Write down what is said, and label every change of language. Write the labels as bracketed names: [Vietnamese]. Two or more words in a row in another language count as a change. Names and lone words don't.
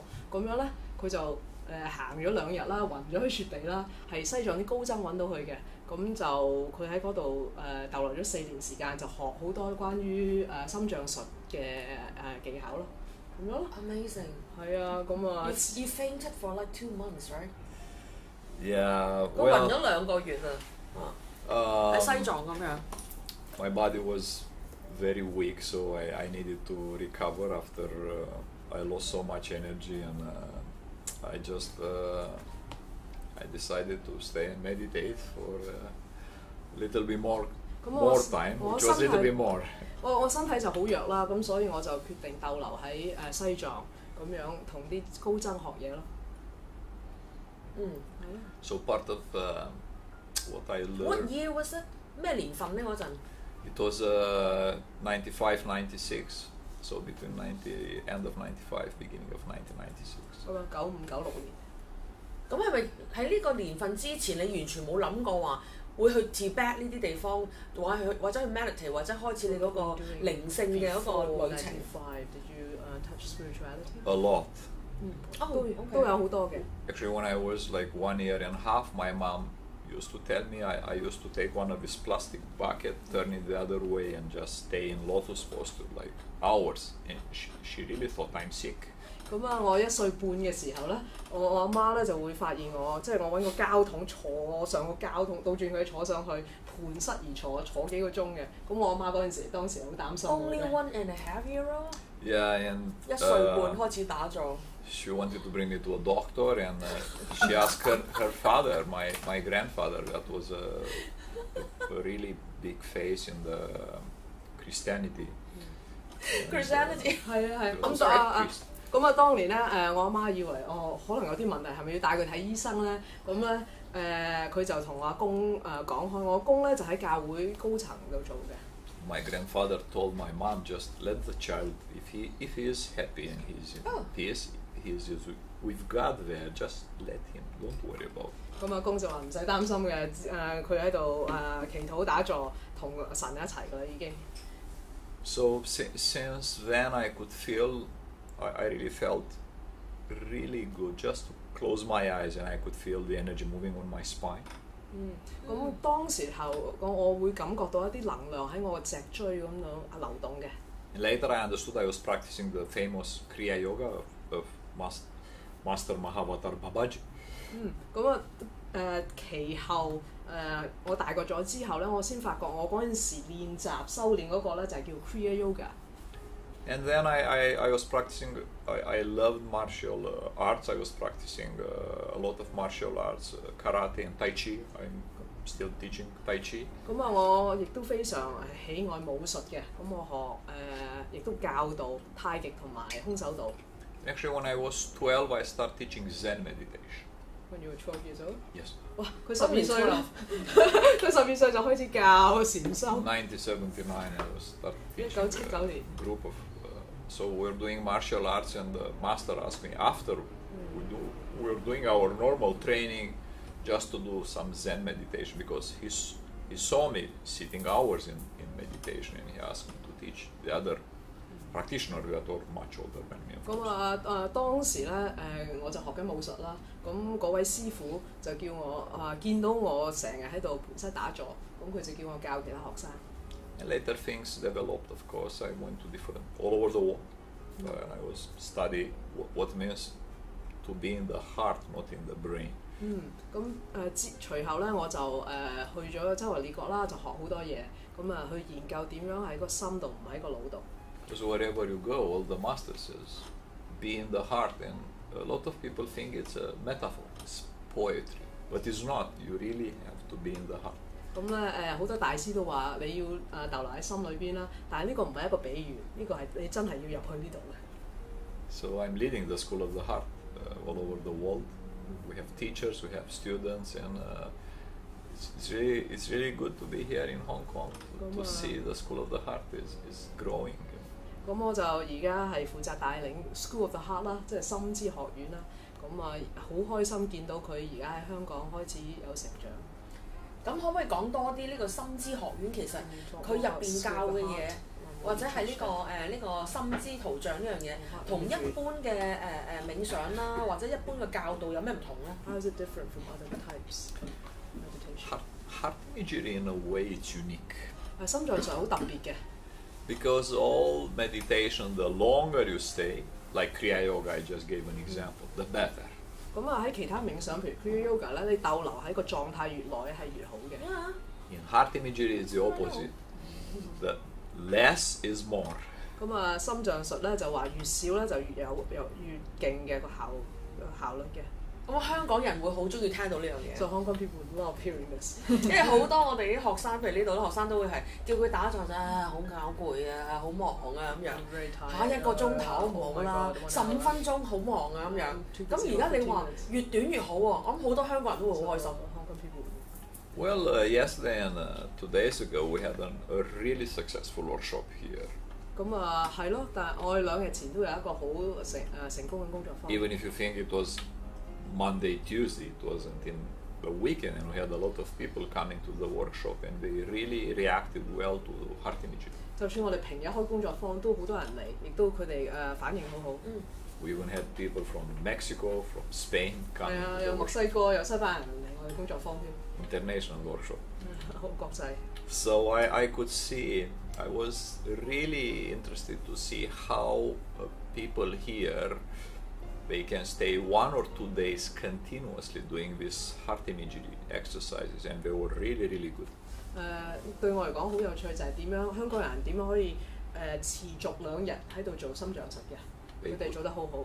[Cantonese] 咁樣咧，佢就行咗2日啦，暈咗喺雪地啦，係西藏啲高僧揾到佢嘅。咁就佢喺嗰度逗留咗4年時間，就學好多關於心像術嘅技巧咯，咁樣咯。 Amazing。係啊，咁啊。 [English] You fainted for like 2 months, right? Yeah. [Cantonese] 我暈咗2個月啊。喺西藏咁樣。 [English] My body was very weak, so I needed to recover after I lost so much energy, and I just. I decided to stay and meditate for a little bit more time, which was a little bit more. [Cantonese] 我身體就好弱啦，咁所以我就決定逗留喺西藏咁樣同啲高僧學嘢咯。 [English] So part of what I learned. What year was it? [Cantonese] 咩年份呢嗰陣？ [English] It was 95, 96. So between end of 95, beginning of 1996. [Cantonese] 咁啊95、96年。咁係咪喺呢個年份之前，你完全冇諗過話會去 Tibet 呢啲地方，或者去 meditate， 或者開始你嗰個靈性嘅一個旅程 [English] Did you touch spirituality? A lot. [Cantonese] 都有好多嘅。 [English] Actually, when I was like 1 year and a half, my mom used to tell me I used to take one of his plastic bucket, turn it the other way, and just stay in lotus pose for like hours. And she really thought I'm sick. [Cantonese] 咁啊，我1歲半嘅時候咧，我阿媽咧就會發現我，即係我揾個膠桶坐上個膠桶，倒轉佢坐上去，盤膝而坐幾個鐘嘅。咁我阿媽當時好擔心我嘅。 [English] Only 1.5-year-old? Yeah, and [Cantonese] 1 歲半開始打坐。 [English] She wanted to bring me to a doctor, and she asked her father, my grandfather, that was a really big face in the Christianity. Christianity [Cantonese] 係啊係。咁當年咧我阿媽以為可能有啲問題，係咪要帶佢睇醫生咧？咁咧佢就同我阿公講開，我阿公咧就喺教會高層度做嘅。 [English] My grandfather told my mom, just let the child, if he is happy and he is in peace, he is with God there, just let him, don't worry about it. [Cantonese] 咁阿公就話唔使擔心嘅，佢喺度祈禱打坐，同神一齊㗎啦已經。 [English] So since then I could feel, I really felt really good just to close my eyes and I could feel the energy moving on my spine. [Cantonese] 咁當時候我會感覺到一啲能量喺我嘅脊椎咁樣流動嘅。 [English] And later I understood I was practicing the famous Kriya Yoga of Master Mahavatar Babaji. [Cantonese] 咁其後我大個咗之後咧，我先發覺我嗰陣時練習修練嗰個咧就係叫 Kriya Yoga。 [English] And then I was practicing, I loved martial arts. I was practicing a lot of martial arts, karate and tai chi. I'm still teaching tai chi. [Cantonese] 咁我亦都非常喜愛武術嘅，咁我學亦都教導太極同埋空手道。 [English] Actually, when I was 12, I started teaching Zen meditation. When you were 12 years old? Yes. [Cantonese] 哇！佢12歲啦，佢12歲就開始教禪修。 [English] 1979, I was starting teaching [Cantonese] 1979年 [English] group of. So we're doing martial arts, and the master asked me after we're doing our normal training, just to do some Zen meditation because he saw me sitting hours in meditation, and he asked me to teach the other practitioners that are much older than me. [Cantonese] 咁當時咧我就學緊武術啦，咁嗰位師傅就叫我見到我成日喺度盤膝打坐，咁佢就叫我教其他學生。 [English] And later things developed, of course. I went to all over the world. And I was studying what means to be in the heart, not in the brain. [Cantonese] 咁隨後咧我就去咗周圍列國啦，就學好多嘢，咁去研究點樣喺個心度，唔喺個腦度。 [English] Because wherever you go, all the master says, be in the heart, and a lot of people think it's a metaphor, it's poetry, but it's not. You really have to be in the heart. [Cantonese] 咁咧好多大師都話你要逗留喺心裏邊啦，但係呢個唔係一個比喻，呢個係你真係要入去呢度嘅。 [English] So I'm leading the School of the Heart all over the world. We have teachers, we have students, and it's really good to be here in Hong Kong to see the School of the Heart is growing. [Cantonese] 咁我就而家係負責帶領 School of the Heart 啦，即係心之學院啦。咁好開心見到佢而家喺香港開始有成長。咁可唔可以講多啲呢個心之學院其實佢入邊教嘅嘢，或者係呢個心之圖像呢樣嘢，同一般嘅冥想啦，或者一般嘅教導有咩唔同咧 [English] ？How is it different from other types of meditation? Heart imagery in a way it's unique. [Cantonese] 心臟上好特別嘅。 [English] Because all meditation, the longer you stay, like Kriya Yoga, I just gave an example, the better. [Cantonese] 咁喺其他冥想，譬如 Kriya Yoga 咧，你逗留喺個狀態越耐係越好嘅。 [English] In heart imagery, it's the opposite. The less is more. [Cantonese] 咁心臟術咧就話越少咧就越勁嘅個效率嘅。咁香港人會好中意聽到呢樣嘢。 [English] So Hong Kong people love hearing this. [Cantonese] 因為好多我哋啲學生，譬如呢度啲學生都會係叫佢打坐就好攰啊，好忙啊咁樣。1個鐘頭唔好啦，15分鐘好忙啊咁樣。咁而家你話越短越好喎，我諗好多香港人都會好開心。 [English] Well, yesterday and 2 days ago we had a really successful workshop here. [Cantonese] 咁係咯，但係我哋2日前都有一個好成功嘅工作坊。 [English] Even if you think it was Monday, Tuesday, it wasn't in the weekend, and we had a lot of people coming to the workshop, and they really reacted well to heart imagery. [Cantonese] 就算我哋平日開工作坊，都好多人嚟，亦都佢哋反應好好。 [English] We even had people from Mexico, from Spain [Cantonese] 係 [English] coming [Cantonese] 啊， [English] to [Cantonese] 有 [English] the [Cantonese] 墨西哥，有西班牙人嚟我哋工作坊添， [English] international workshop. [Cantonese] 好國際。 [English] So I could see, I was really interested to see how people here, they can stay 1 or 2 days continuously doing these heart imagery exercises, and they were really, really good. [Cantonese] 對我嚟講好有趣就係點樣香港人點樣可以持續2日喺度做心臟實嘅，佢哋做得好好。